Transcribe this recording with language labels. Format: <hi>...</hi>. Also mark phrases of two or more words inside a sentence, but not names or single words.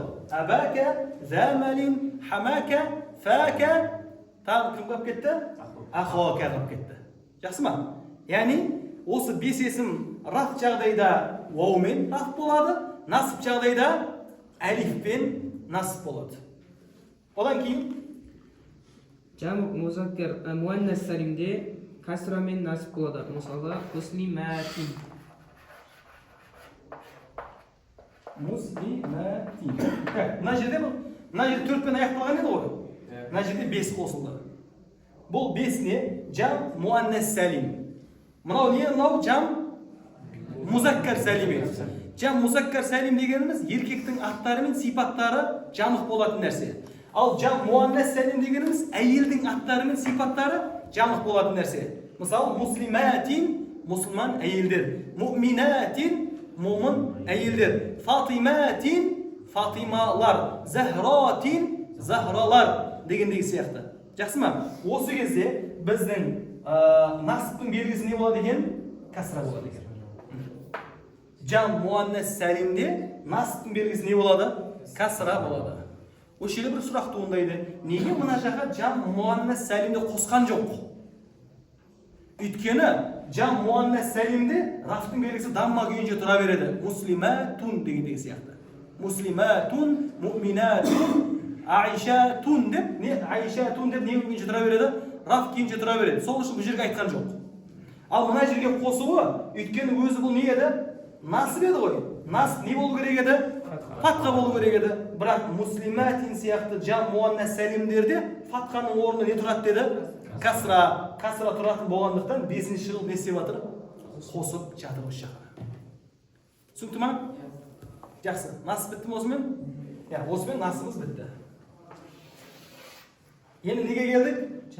<ar>أباك، ذا مال، حماك، فاك.</ar> <kk>Тағы кім қап кетті? Ахуака қап кетті. Жақсы ма? Яғни, осы 5 есім раф жағдайда оумен раф болады, насып жағдайда әлифпен насып болады. Одан кейін</kk> <ar>جمع مذكر مؤنث سالم</ar> <kk>kasraмен насып болады. Мысалы, муслиматин. Мына жерде 4-пен аяқталған еді ғой. Мына жерде 5 қосылды. Бұл 5 не?</kk> <ar>جمع مؤنث سالم.</ar> <kk>Мынау не? Мынау</kk> <ar>جمع مذكر سالم. جمع مذكر سالم</ar> <kk>дегеніміз еркектің аттары мен сипаттары жамық болатын нәрсе. Ал</kk> <ar>جمع مؤنث سالم</ar> <kk>дегеніміз әйелдің аттары мен сипаттары жамық болатын нәрсе. Мысалы, муслиматин, мұсылман әйелдер. Му'минатин, мұмын әйелдер. Фатиматин, фатималар. Захратин, захралар дегендегі сияқты. Жақсы ма? Осы кезде біздің насыптың белгісі не болады екен? Касра болады екен.</kk> <ar>جمع مؤنث سالم</ar> <kk>насыптың белгісі не болады? Касра болады. Осы жерде бір сұрақ туындайды. Неге мына жаққа</kk> <ar>جمع مؤنث سالم</ar> <kk>қосқан жоқ? Өйткені</kk> <ar>جمع مؤنث سالم</ar> <kk>рафтың белгісі дамма күйінше тұра береді. Муслиматун дегендегі сияқты. Муслиматун, му'минатун, аишатун деп, не аишатун деп не күйінше тұра береді? Раф күйінше тұра береді. Сол үшін бұл жерге айтқан жоқ. Ал мына жерге қосуы, өйткені өзі бұл не еді? Насып еді ғой. Насып не болу керек еді? Фатха болу керек еді. Бірақ муслиматин сияқты</kk> <ar>جمع مؤنث سالم</ar> <kk>фатханың орнына не тұрады деді? Касра тұратын болғандықтан 5-ші жыл не істеп жатыр? Қосып жатыр осы жаққа. Түсінікті ма? Жақсы. Насып бітті ме осымен? Осымен насыбымыз бітті. Енді неге келдік?</kk>